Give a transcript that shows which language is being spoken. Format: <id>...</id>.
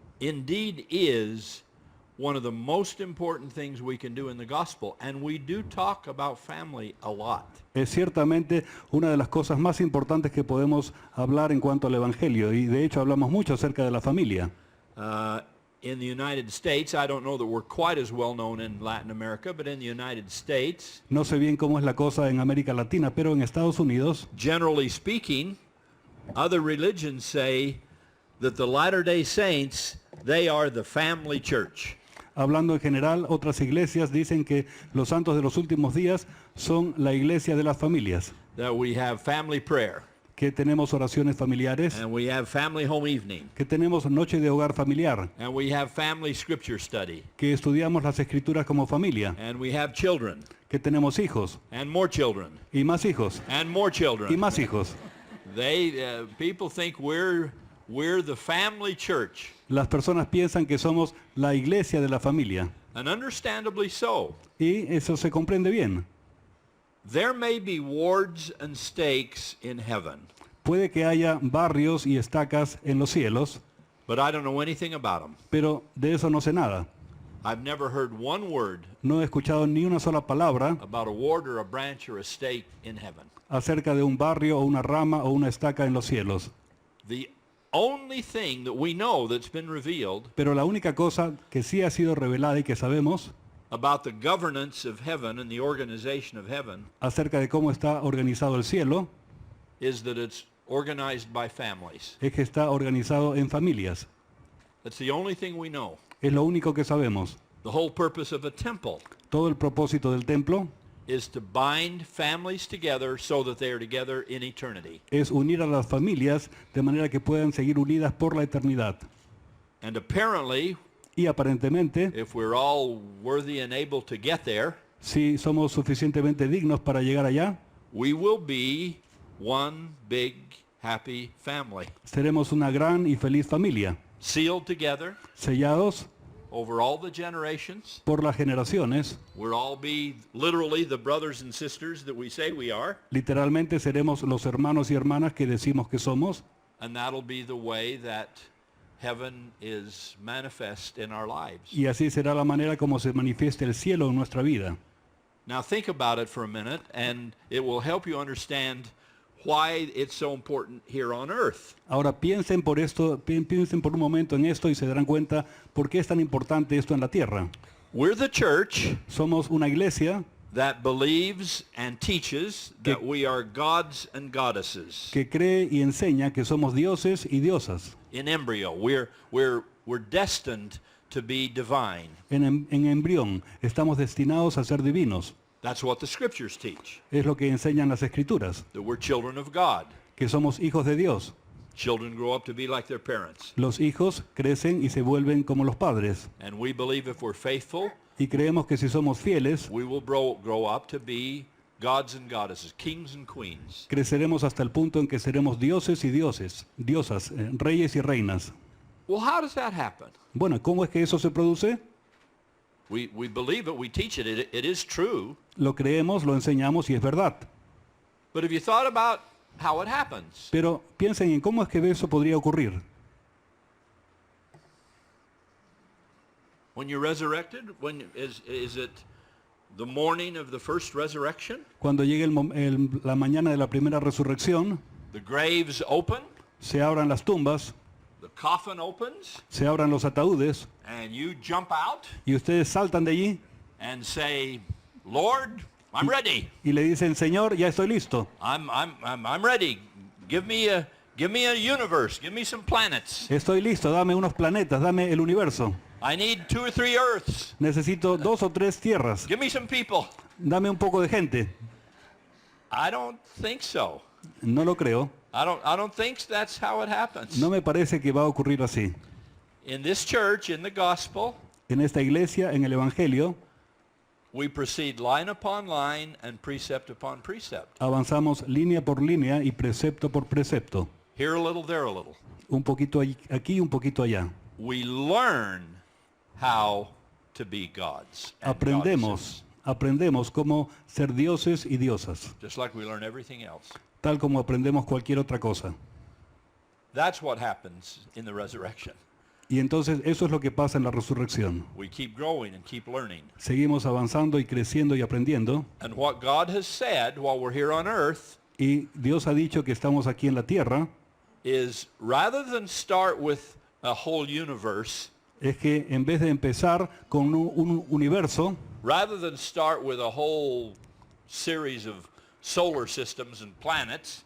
<en>indeed is one of the most important things we can do in the gospel, and we do talk about family a lot.</en> <es>es ciertamente una de las cosas más importantes que podemos hablar en cuanto al Evangelio, y de hecho hablamos mucho acerca de la familia.</es> <en>In the United States, I don't know that we're quite as well known in Latin America, but in the United States,</en> <es>No sé bien cómo es la cosa en América Latina, pero en Estados Unidos,</es> <en>generally speaking, other religions say that the Latter-day Saints, they are the family church.</en> <es>hablando en general, otras iglesias dicen que los santos de los últimos días son la iglesia de las familias,</es> <en>That we have family prayer,</en> <es>que tenemos oraciones familiares,</es> <en>and we have family home evening,</en> <es>que tenemos noche de hogar familiar,</es> <en>and we have family scripture study,</en> <es>que estudiamos las escrituras como familia,</es> <en>and we have children,</en> <es>que tenemos hijos</es> <en>and more children,</en> <es>y más hijos</es> <en>and more</en> <es>y</es> <en>children.</en> <es>más hijos.</es> <en>People think we're the family church,</en> <es>Las personas piensan que somos la iglesia de la familia,</es> <en>and understandably so.</en> <es>y eso se comprende bien.</es> <en>There may be wards and stakes in heaven,</en> <es>Puede que haya barrios y estacas en los cielos,</es> <en>but I don't know anything about them.</en> <es>pero de eso no sé nada.</es> <en>I've never heard one word</en> <es>No he escuchado ni una sola palabra</es> <en>about a ward or a branch or a stake in heaven.</en> <es>acerca de un barrio o una rama o una estaca en los cielos.</es> <en>The only thing that we know that's been revealed</en> <es>Pero la única cosa que sí ha sido revelada y que sabemos</es> <en>about the governance of heaven and the organization of heaven</en> <es>acerca de cómo está organizado el cielo</es> <en>is that it's organized by families.</en> <es>es que está organizado en familias.</es> <en>That's the only thing we know.</en> <es>Es lo único que sabemos.</es> <en>The whole purpose of a temple</en> <es>Todo el propósito del templo</es> <en>is to bind families together so that they are together in eternity.</en> <es>es unir a las familias de manera que puedan seguir unidas por la eternidad.</es> <en>And apparently,</en> <es>Y aparentemente,</es> <en>if we're all worthy and able to get there,</en> <es>si somos suficientemente dignos para llegar allá,</es> <en>we will be one big happy family,</en> <es>seremos una gran y feliz familia,</es> <en>sealed together</en> <es>sellados</es> <en>over all the generations.</en> <es>por las generaciones.</es> <en>We'll all be literally the brothers and sisters that we say we are,</en> <es>Literalmente seremos los hermanos y hermanas que decimos que somos,</es> <en>and that'll be the way that heaven is manifest in our lives.</en> <es>y así será la manera como se manifieste el cielo en nuestra vida.</es> <en>Now think about it for a minute, and it will help you understand why it's so important here on earth.</en> <es>Ahora piensen piensen por un momento en esto y se darán cuenta por qué es tan importante esto en la tierra.</es> <en>We're the church</en> <es>Somos una iglesia</es> <en>that believes and teaches that we are gods and goddesses.</en> <es>que cree y enseña que somos dioses y diosas.</es> <en>In embryo, we're destined to be divine.</en> <es>En embrión estamos destinados a ser divinos.</es> <en>That's what the scriptures teach,</en> <es>Es lo que enseñan las escrituras,</es> <en>that we're children of God.</en> <es>que somos hijos de Dios.</es> <en>Children grow up to be like their parents.</en> <es>Los hijos crecen y se vuelven como los padres.</es> <en>And we believe if we're faithful,</en> <es>Y creemos que si somos fieles,</es> <en>we will grow up to be gods and goddesses, kings and queens.</en> <es>creceremos hasta el punto en que seremos dioses y diosas, reyes y reinas.</es> <en>Well, how does that happen?</en> <es>Bueno, ¿cómo es que eso se produce?</es> <en>We believe it, we teach it, it is true.</en> <es>Lo creemos, lo enseñamos y es verdad.</es> <en>But have you thought about how it happens?</en> <es>Pero piensen en cómo es que eso podría ocurrir.</es> <en>When you're resurrected, is it the morning of the first resurrection?</en> <es>Cuando llegue la mañana de la primera resurrección,</es> <en>The graves open,</en> <es>se abran las tumbas,</es> <en>the coffin opens,</en> <es>se abran los ataúdes</es> <en>and you jump out</en> <es>y ustedes saltan de allí</es> <en>and say, Lord, I'm ready.</en> <es>y le dicen, Señor, ya estoy listo.</es> <en>I'm ready. Give me a universe. Give me some planets.</en> <es>Estoy listo, dame unos planetas, dame el universo.</es> <en>I need 2 or 3 earths.</en> <es>Necesito 2 o 3 tierras.</es> <en>Give me some people.</en> <es>Dame un poco de gente.</es> <en>I don't think so.</en> <es>No lo creo.</es> <en>I don't think that's how it happens.</en> <es>No me parece que va a ocurrir así.</es> <en>In this church, in the gospel,</en> <es>En esta iglesia, en el Evangelio,</es> <en>we proceed line upon line and precept upon precept.</en> <es>avanzamos línea por línea y precepto por precepto.</es> <en>Here a little, there a little.</en> <es>Un poquito aquí, un poquito allá.</es> <en>We learn how to be gods and goddesses,</en> <es>Aprendemos cómo ser dioses y diosas,</es> <en>just like we learn everything else.</en> <es>tal como aprendemos cualquier otra cosa.</es> <en>That's what happens in the resurrection.</en> <es>Y entonces eso es lo que pasa en la resurrección.</es> <en>We keep growing and keep learning.</en> <es>Seguimos avanzando y creciendo y aprendiendo.</es> <en>And what God has said while we're here on earth</en> <es>Y Dios ha dicho que estamos aquí en la tierra,</es> <en>is rather than start with a whole universe,</en> <es>es que en vez de empezar con un universo,</es> <en>rather than start with a whole series of solar systems and planets,</en>